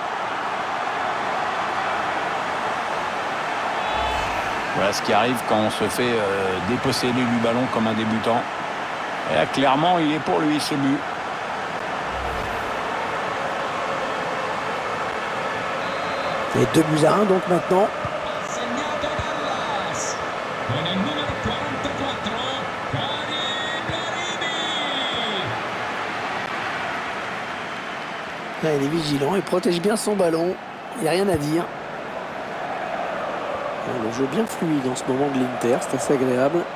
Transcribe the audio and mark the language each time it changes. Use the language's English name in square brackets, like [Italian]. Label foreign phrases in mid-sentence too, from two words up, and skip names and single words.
[French] Voilà ce qui arrive quand on se fait déposséder du ballon comme un débutant. Et là, clairement, il est pour lui, ce but. Et 2-1 donc maintenant. [Italian] Segnato Dallas con il numero 44 Karim Brahimi. [French] Là, il est vigilant, il protège bien son ballon. Il n'y a rien à dire. Le jeu bien fluide en ce moment de l'Inter, c'est assez agréable.